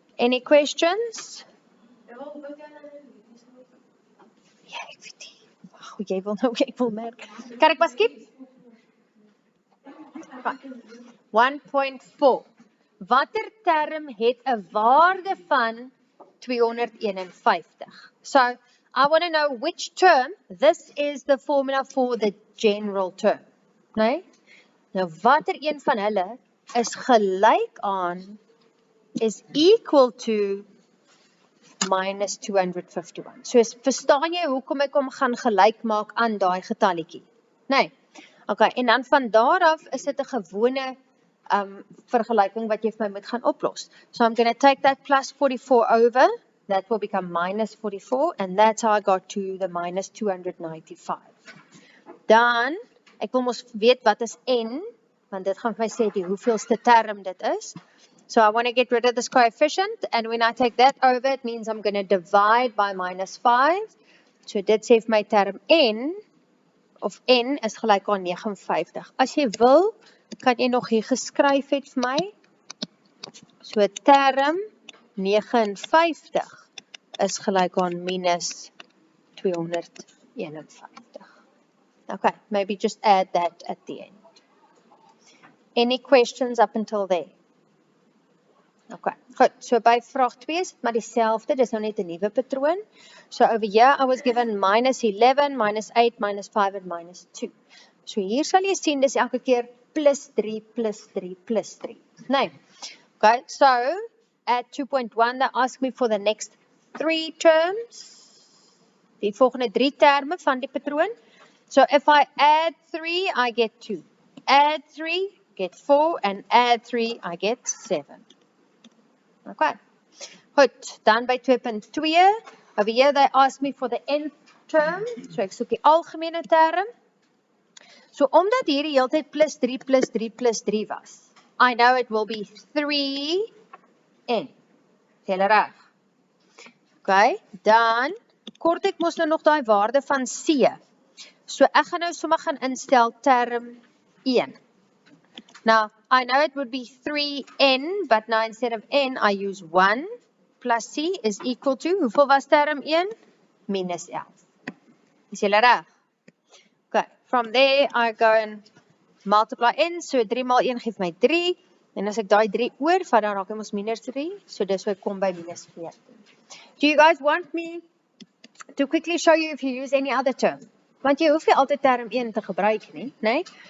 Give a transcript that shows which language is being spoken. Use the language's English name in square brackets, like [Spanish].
[English] Any questions? [Afrikaans] Ja, ek weet nie. Wag, jy wil nou, ek wil merk. Kan ek maar skip? 1.4. Watter term het 'n waarde van 251? [English] So, I want to know which term. This is the formula for the general term. [Afrikaans] Nee? Nou, watter een van hulle is gelyk aan, [English] is equal to [Afrikaans] minus 251. So, verstaan jy hoekom ek hom gaan gelyk maak aan daai getalletjie? Nee. Okay, en dan van daar af is dit 'n gewone vergelyking wat jy vir my moet gaan oplos. [English] So I'm going to take that plus 44 over, that will become minus 44, and that's how I got to the minus 295. [Afrikaans] Dan, ek wil mos weet wat is n, want dit gaan vir my sê die hoeveelste term dit is. [English] So I want to get rid of this coefficient, and when I take that over, it means I'm going to divide by minus 5. [Afrikaans] So dit sê vir my term n, of n is gelyk aan 59. As jy wil, kan jy nog hier geskryf het vir my. So term 59 is gelyk aan minus 251. [English] Okay, maybe just add that at the end. Any questions up until there? [Afrikaans] Okay, goed. So by vraag 2 is dit maar dieselfde, dis nou net 'n nuwe patroon. [English] So over here I was given minus 11, minus 8, minus 5 and minus 2. [Afrikaans] So hier sal jy sien dis elke keer plus 3, plus 3, plus 3. Nee. [English] Okay, so at 2.1 they ask me for the next 3 terms. [Afrikaans] Die volgende 3 terme van die patroon. [English] So if I add 3, I get 2. Add 3, get 4, and add 3, I get 7. Okay. [Afrikaans] Goed, dan by 2.2, [English] over here they ask me for the nth term, so [Afrikaans] ek soek die algemene term. So omdat hier die hele tyd plus 3, plus 3, plus 3 was, [English] I know it will be 3n. [Afrikaans] Julle reg? Okay, dan kort ek mos nou nog daai waarde van c. So ek gaan nou sommer gaan instel term 1. [English] Now, I know it would be 3n, but now instead of n, I use 1 plus c is equal to, [Afrikaans] hoeveel was term 1? Minus 11. Is julle reg? Okay, [English] from there, I go and multiply n, [Afrikaans] so 3 maal 1 geef my 3, en as ek daai 3 oorvat, dan raak hy mos minus 3, so dis hoe ek kom by minus 14. [English] Do you guys want me to quickly show you if you use any other term? [Afrikaans] Want jy hoef nie altyd term 1 te gebruik nie, nee?